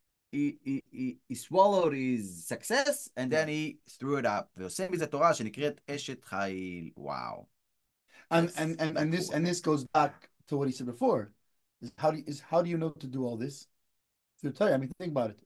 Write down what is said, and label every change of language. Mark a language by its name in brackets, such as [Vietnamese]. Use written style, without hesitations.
[English] He swallowed his success and then he threw it up. [Hebrew] ועושה מזה תורה שנקראת אשת חיל. [English] Wow. And this goes back to what he said before. How do you know to do all this? Through Torah. I mean, think about it.